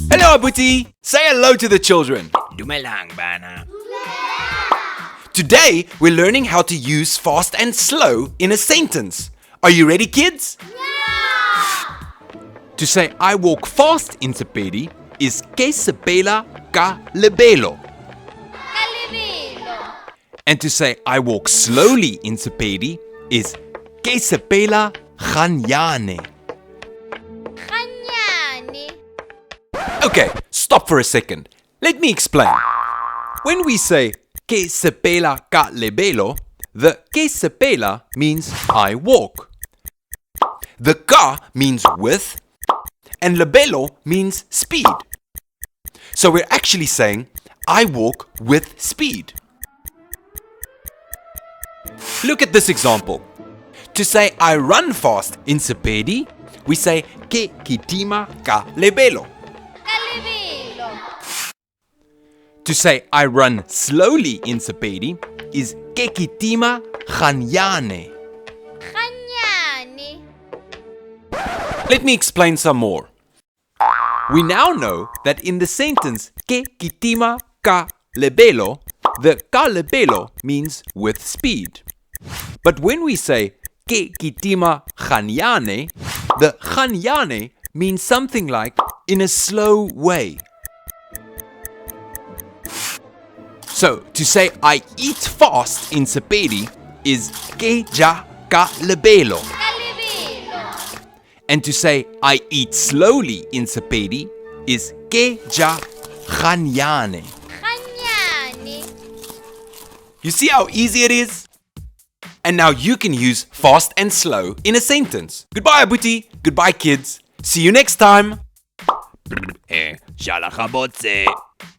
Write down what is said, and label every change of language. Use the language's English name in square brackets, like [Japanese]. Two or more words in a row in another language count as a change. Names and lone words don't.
[English] Hello, Abuti. Say hello to the children. [Northern Sotho] Dumelang bana. [English] Today, we're learning how to use fast and slow in a sentence. Are you ready, kids? Yeah! To say I walk fast in Sepedi is [Northern Sotho] ke sepela ka lebelo. Calibelo. [English] And to say I walk slowly in Sepedi is [Northern Sotho] ke sepela ganyane. Ganyane. [English] Okay, stop for a second. Let me explain. When we say [Northern Sotho] ke sepela ka lebelo, [English] the [Northern Sotho] ke sepela [English] means I walk. The ka means with, and lebelo means speed. So we're actually saying I walk with speed. Look at this example. To say I run fast in Sepedi, we say [Northern Sotho] ke kitima ka lebelo. Calibelo. [English] To say I run slowly in Sepedi is [Northern Sotho] ke kitima ganyane. Ganyane. [English] Let me explain some more. We now know that in the sentence [Northern Sotho] ke kitima ka lebelo, [English] the [Northern Sotho] ka lebelo [English] means with speed. But when we say [Northern Sotho] ke kitima ganyane, [English] the ganyane means something like in a slow way. So to say I eat fast in Sepedi is [Northern Sotho] ke ja ka lebelo. Calibelo. [English] And to say I eat slowly in Sepedi is [Northern Sotho] ke ja ganyane. Ganyane. [English] You see how easy it is? And now you can use fast and slow in a sentence. Goodbye, Abuti. Goodbye, kids. See you next time. [Northern Sotho] Shalachabotse.